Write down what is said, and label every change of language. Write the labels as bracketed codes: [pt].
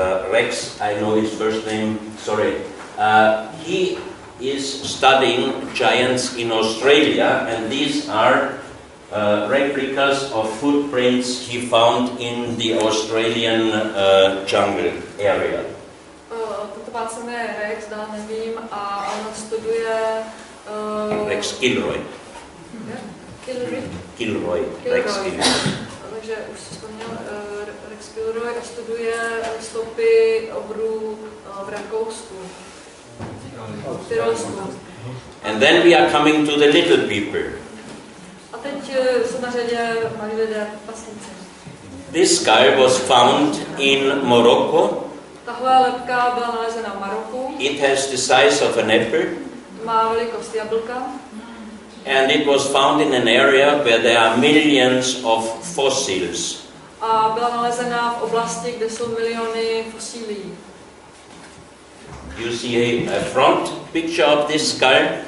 [en] Rex, I know his first name, sorry. He is studying giants in Australia, and these are replicas of footprints he found in the Australian jungle area. [cs] Toto pán se jmenuje Rex, dál nevím, a on studuje... [en] Rex Kilroy. Kilroy. Rex Kilroy. [cs] Takže už si vzpomněl Rex Kilroy a studuje stopy obrů v Rakousku. [en] And then we are coming to the little people. [cs] A teď jsou na řadě malí lidé, pasníci. [en] This skull was found in Morocco. [cs] Tahle lebka byla nalezena v Maroku. [en] It has the size of an apple. [cs] Má velikost jablka. [en] And it was found in an area where there are millions of fossils. [cs] A byla nalezena v oblasti, kde jsou miliony fosílií. [en] You see a front picture of this skull.